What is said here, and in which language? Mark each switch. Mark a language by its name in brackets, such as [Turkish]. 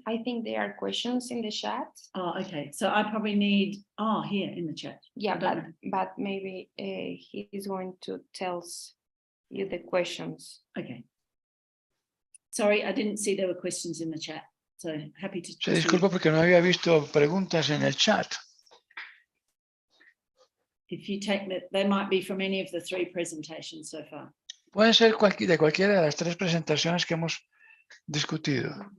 [English] I think there are questions in the chat. Oh, okay. So I probably need, here in the chat. Yeah, I don't but maybe he is going to tell you the questions. Okay. Sorry, I didn't see there were questions in the chat. So happy to. [Spanish] Se disculpa porque no había visto preguntas en el chat. [English] If you take that, they might be from any of the 3 presentations so far. [Spanish] Pueden ser de cualquiera de las 3 presentaciones que hemos discutido.